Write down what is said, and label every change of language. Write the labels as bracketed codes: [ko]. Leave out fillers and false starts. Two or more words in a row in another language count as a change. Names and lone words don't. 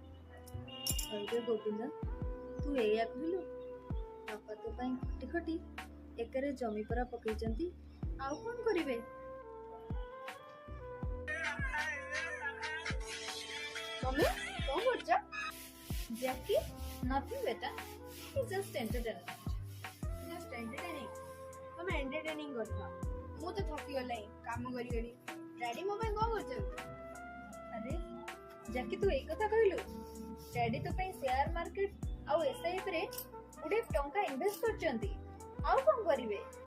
[or] ଆରେ ଗୋବିନ୍ଦ, ତୁ ଏଇଆ କହିଲୁ? ବାପା ତୋ ପାଇଁ ଖଟି ଖଟି ଏକରେ ଜମି ପରା ପକେଇଛନ୍ତି, ଆଉ କଣ କରିବେ? ମମ୍ମୀ କଣ କରୁଛ? ଜ୍ୟାକି, nothing ବେଟା, [en] it's just entertainment. just entertaining. [or] ତମେ ଏଣ୍ଟରଟେନିଂ କରୁଛ, ମୁଁ ତ ଥକିଗଲାኝ କାମ କରି କରି। ଡାଡି ମୋ ପାଇଁ କଣ କରୁଛନ୍ତି? ଆରେ ଜ୍ୟାକି, ତୁ ଏଇ କଥା କହିଲୁ? ଡ୍ୟାଡି ତୋ ପାଇଁ [en] share market [or] ଆଉ SIP ରେ ଗୁଡେ ଟଙ୍କା ଇନଭେଷ୍ଟ କରିଛନ୍ତି, ଆଉ କଣ କରିବେ?